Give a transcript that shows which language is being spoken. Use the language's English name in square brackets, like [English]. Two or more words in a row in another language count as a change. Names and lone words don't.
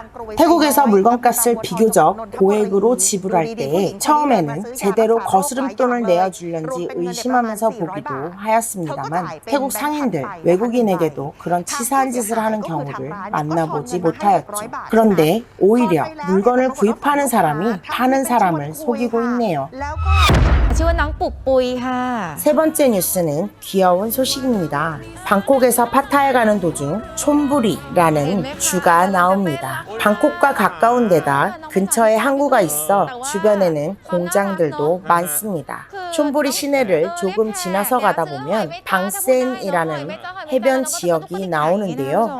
[Korean] 태국에서 물건값을 비교적 고액으로 지불할 때에 처음에는 제대로 거스름돈을 내어주려는지 의심하면서 보기도 하였습니다만 태국 상인들, 외국인에게도 그런 치사한 짓을 하는 경우를 만나보지 못하였죠. 그런데 오히려 물건을 구입하는 사람이 파는 사람을 속이고 있네요. [Thai] ชื่อว่าน้องปุกปุยค่ะ [Korean] 세 번째 뉴스는 귀여운 소식입니다. 방콕에서 파타야에 가는 도중 촌부리라는 주가 나옵니다. 방콕과 가까운 데다 근처에 항구가 있어 주변에는 공장들도 많습니다. 촌부리 시내를 조금 지나서 가다 보면 방센이라는 해변 지역이 나오는데요.